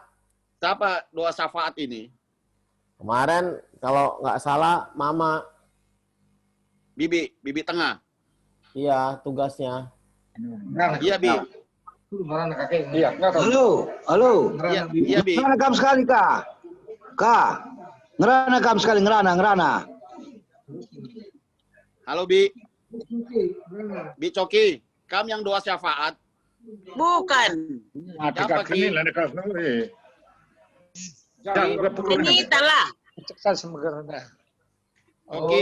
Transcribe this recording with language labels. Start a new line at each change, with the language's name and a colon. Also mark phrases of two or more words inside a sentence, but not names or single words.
Indonesian: Siapa doa syafaat ini? Kemarin kalau nggak salah Mama. Bibi tengah. Iya, tugasnya. Iya, Bi. Iya. Halo. Iya, Bi.
Batak Karo: Ngerana kam sekali, Kak. Ngerana kam sekali, ngerana.
Indonesian: Halo, Bi. Bi Coki, kamu yang doa syafaat? Bukan. Siapa, Ki? Renita lah. Oke.